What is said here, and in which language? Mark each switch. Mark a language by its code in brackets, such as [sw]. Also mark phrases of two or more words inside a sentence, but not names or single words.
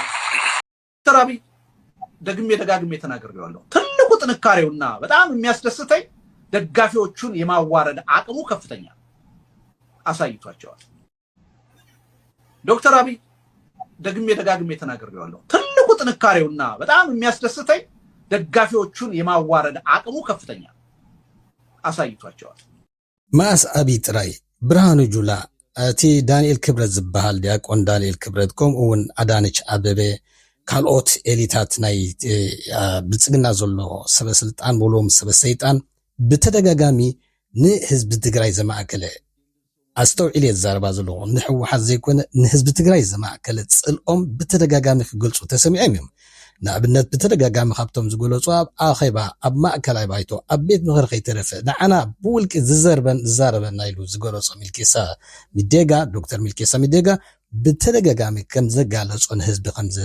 [am] ተራቢ ደጋግሜ ተናግሬዋለሁ። ትልቁ ጥንካሬውና በጣም የሚያስደስተኝ ደጋፊዎቹን የማዋረድ አቅሙ ከፍተኛ አሳይቷቸዋል። ዶክተር አብይ ደጋግሜ ተናግሬዋለሁ። ትልቁ ጥንካሬውና በጣም የሚያስደስተኝ ደጋፊዎቹን የማዋረድ አቅሙ ከፍተኛ አሳይቷቸዋል። [ti] ማስ አብይ ጥራይ ብርሃኑ ጁላ እቲ ዳንኤል ክብረት ዝበሃል ዲያቆን ዳንኤል ክብረት ከምኡውን አዳነች አበበ ካልኦት ኤሊታት ናይ ብልጽግና ዘሎ ሰበስልጣን ብሎም ሰበሰይጣን ብተደጋጋሚ ንህዝቢ ትግራይ ዘማእከለ አስተውዒል የዛረባ ዘለዎ ንሕወሓት ዘይኮነ ንህዝቢ ትግራይ ዘማእከለ ጽልኦም ብተደጋጋሚ ክገልጹ ተሰሚዖም እዮም። ንኣብነት ብተደጋጋሚ ካብቶም ዝገለጹ ኣብ ኣኼባ ኣብ ማእከላይ ባይቶ ኣብ ቤት ምክሪ ከይተረፈ ንዓና ብውልቂ ዝዛረበና ኢሉ ዝገለጾ ሚልኬሳ ሚዴጋ ዶክተር ሚልኬሳ ሚዴጋ ብተደጋጋሚ ከም ዘጋለጾ ንህዝቢ ከም